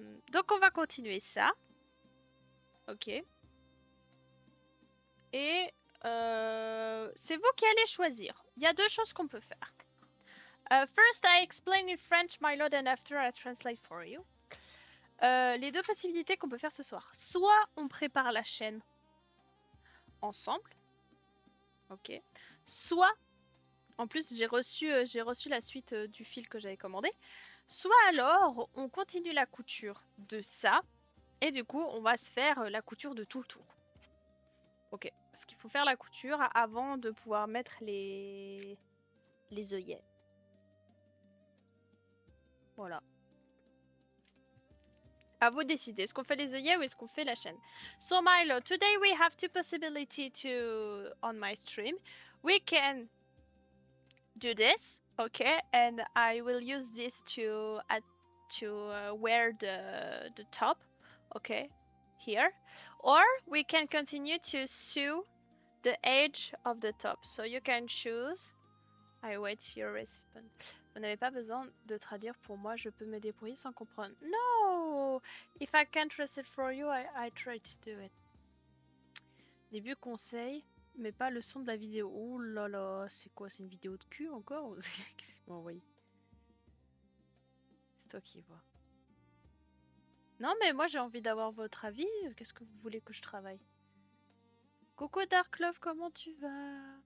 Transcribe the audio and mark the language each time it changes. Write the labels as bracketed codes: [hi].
[fr] Donc on va continuer ça. Ok. Et c'est vous qui allez choisir. Il y a deux choses qu'on peut faire. [en] First, I explain in French, my lord, and after I translate for you. [fr] Les deux possibilités qu'on peut faire ce soir. Soit on prépare la chaîne ensemble. Ok. Soit, en plus j'ai reçu la suite du fil que j'avais commandé. Soit alors on continue la couture de ça. Et du coup on va se faire la couture de tout le tour. Ok. Parce qu'il faut faire la couture avant de pouvoir mettre les œillets. Voilà. À vous de décider. Est-ce qu'on fait les œillets ou est-ce qu'on fait la chaîne? [en] So Milo, today we have two possibilities to on my stream. We can do this, okay, and I will use this to wear the top, okay, here, or we can continue to sew the edge of the top. So you can choose. I wait your response. [fr] Vous n'avez pas besoin de traduire pour moi, je peux me débrouiller sans comprendre. [en] No! If I can't translate for you, I try to do it. [fr] Début conseil, mais pas le son de la vidéo. Ouh là là, c'est quoi? C'est une vidéo de cul encore? Qu'est-ce qu'il m'a envoyé? C'est toi qui vois. Non mais moi j'ai envie d'avoir votre avis. Qu'est-ce que vous voulez que je travaille? Coucou Dark Love, comment tu vas?